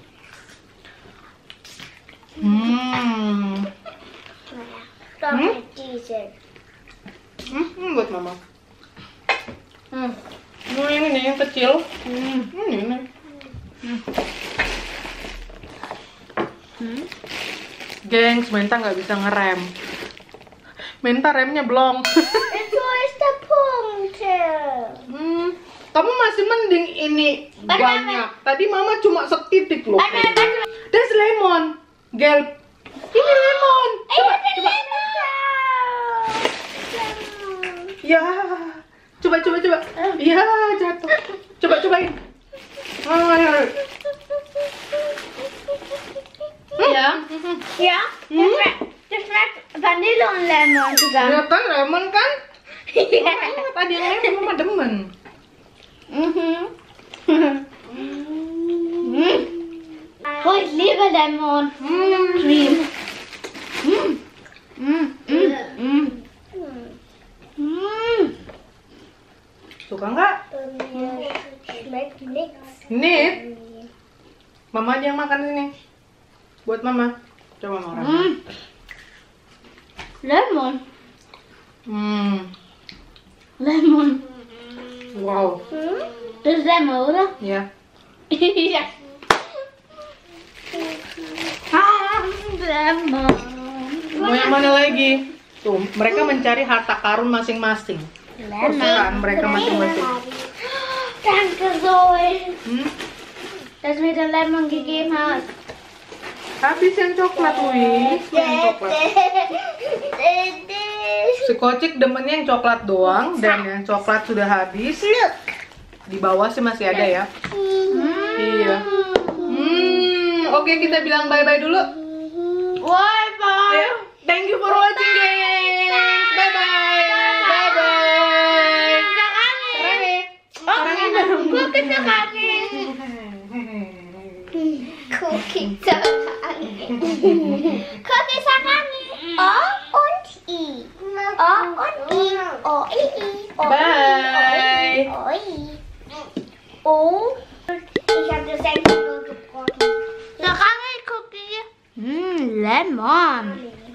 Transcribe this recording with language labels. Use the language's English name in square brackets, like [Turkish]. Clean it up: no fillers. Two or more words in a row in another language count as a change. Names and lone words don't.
[Indonesian] Buat Mama. Ini nih yang kecil. Ini. Gengs, Menta nggak bisa ngerem. Menta remnya belum. Itu [German] ist der Punkt. [Indonesian] Kamu masih mending ini banyak. Tadi Mama cuma setitik loh. [German] Das lemon. [Indonesian] Gel. Ini lemon. Coba. Ya. Coba. Ya, jatuh. Cobain. [German] Ja, das schmeckt Vanille und Lemon zusammen. [Indonesian] Ya kan lemon kan? Tadi yang lemon Mama demen. [German] Oh, ich liebe Lemon. [Indonesian] Cream. Suka nggak? [German] Schmeckt nix. [Indonesian] Ini. Mama aja yang makan ini. Buat Mama. Coba makan. Lemon. Lemon. Wow. [German] Das ist Lemon, oder? [Indonesian] Ya. [German] Ja. Lemon. [Indonesian] Mau yang mana lagi? Tuh, mereka mencari harta karun masing-masing. Kesukaan mereka masing-masing. [German] Danke, Zoe. Dass du mir den Lemon gegeben hast. [Indonesian] Habis yang coklat, Wih. Yang coklat. Si Kocik demennya yang coklat doang dan yang coklat sudah habis. Di bawah sih masih ada ya. Iya. Oke, kita bilang bye-bye dulu. Bye-bye. Ayo, [English] thank you for watching, guys. Bye-bye. Bye-bye. [Indonesian] Sarangin dong. Cookie sarangin. Cookie sarangin. Cookie sarangin. [German] O und I. O und I. O, I, I. Bye. O, I. O. Ich habe das extra gebrochen. [Indonesian] Sarangin, Cookie. Lemon.